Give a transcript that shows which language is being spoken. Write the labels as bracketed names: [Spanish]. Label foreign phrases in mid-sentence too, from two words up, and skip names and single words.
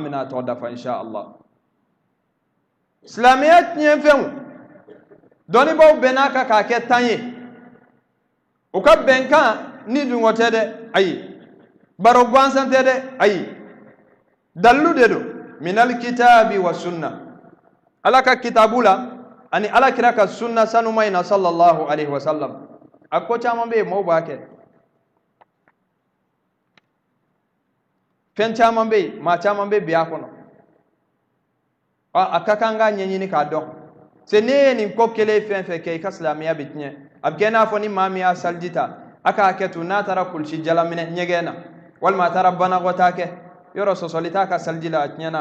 [Bambara] bɛna a tɔ dafa [Arabic] إن شاء الله [Bambara] silamɛya tiɲɛfɛnw dɔnnibaaw bɛn'a kan k'a kɛ 10 ye u ka bɛnkan ni dungɔ tɛ dɛ ayi baro gansan tɛ dɛ ayi dalilu de don [Arabic] من الكتاب والسنة [Bambara] ala ka kitabu la ani ala kira ka sunna sanuma in na [Arabic] صلى الله عليه وسلم [Bambara] a ko caman bɛ yen maaw b'a kɛ fɛn caman bɛ yen maa caman bɛ bi a kɔnɔ a ka kan k'a ɲɛɲini k'a dɔn se ne ye nin ko kelen fɛn fɛn kɛ i ka silamɛya bɛ tiɲɛ a bɛ kɛ i n'a fɔ ni maa min y'a saliji ta a k'a kɛ to n'a taara kulusi jala minɛ ɲɛgɛn na walima a taara banakɔtaa kɛ yɔrɔ sɔsɔli t'a ka saliji la a tiɲɛna a